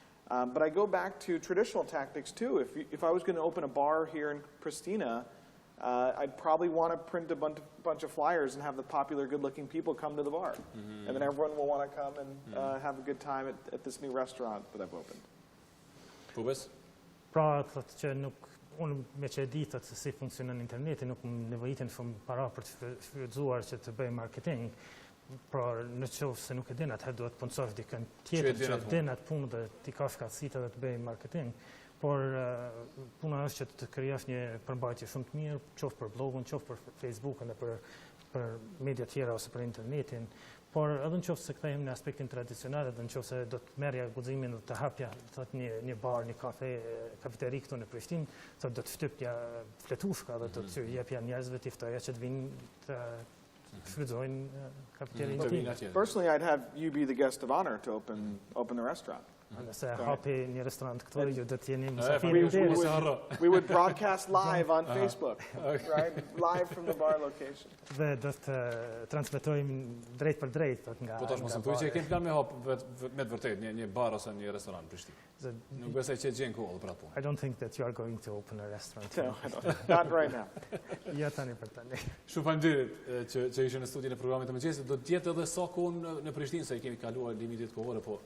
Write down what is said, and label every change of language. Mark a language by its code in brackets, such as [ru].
[en] But I go back to traditional tactics too. If I was going to open a bar here in Pristina, I'd probably want to print a bunch of flyers and have the popular, good-looking people come to the bar. And then everyone will want to come and have a good time at this new restaurant that I've opened. Corbett? [sq] Pra, thotë që unë me që e di se si funksionon interneti, nuk më nevojitin shumë para për të shfrytzuar që të bëj marketing. Pra, në qoftë se nuk e din, atëherë duhet punësosh dikën tjetër që e din atë punë dhe t'i ka shkatësitë dhe të bëj marketing. Por puna është që të krijosh një përmbajtje shumë të mirë, qoftë për blogun, qoftë për Facebookun dhe për media tjera ose për internetin. Por edhe në qoftë se kthehemi në aspektin tradicional, edhe në qoftë se do të merrja guximin dhe të hapja thotë një bar, një kafe, kafeteri këtu në Prishtinë, thotë do të shtypja fletushka dhe do të jepja njerëzve të ftoja që të vinë të shfrytëzojnë kafeterinë. [en] Personally, I'd have you be the guest of honor to open the restaurant. [sq] Nëse hapi një restorant këtu, ju do të jeni mysafiri [en] We [sq] deri. [en] would, we would broadcast live on Facebook, right? Live from the bar location. [sq] Dhe do të transmetojmë drejt për drejt nga. Po tash mos më thuaj që e kemi plan me hap me të vërtet një bar ose një restoran në Prishtinë. Nuk besoj që gjen kohë për atë punë. [en] I don't think that you are going to open a restaurant. No, I don't. Not right now. [sq] Ja tani për tani. Shumë faleminderit që ishe në studion e programit të Mengjesit. Do të jetë edhe sa kohë në Prishtinë se i kemi kaluar limitet kohore, po.